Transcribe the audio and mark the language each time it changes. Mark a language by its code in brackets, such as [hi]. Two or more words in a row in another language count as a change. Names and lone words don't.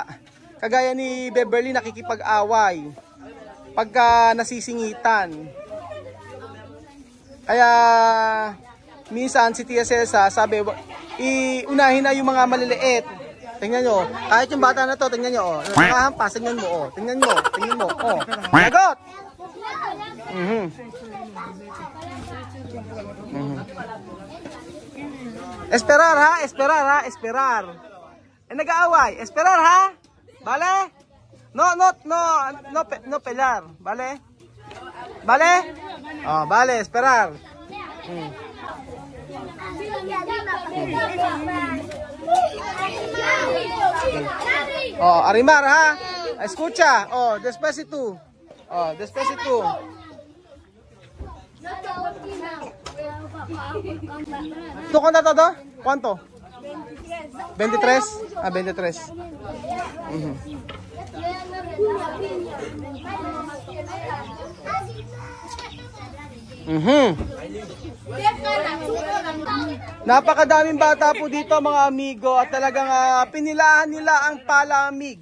[tl] Kagaya ni Beverly nakikipag-away pagka nasisingitan. Kaya minsan si Tia Celsa sabi, iunahin na yung mga maliliit. Tingnan nyo, kahit yung bata na to, tingnan nyo, nakahampas, tingnan mo, tingnan mo, lagot! [es] Esperar ha, esperar. [tl] Nag-aaway, [es] esperar ha? Vale? No pelar, vale? Vale? Vale, esperar. Arimar ha? Escucha. Despacito. Despacito. ¿Tú cuánto todo? ¿Cuánto? 23. 23. [tl] Napakadaming bata po dito mga amigo at talagang pinilahan nila ang palamig.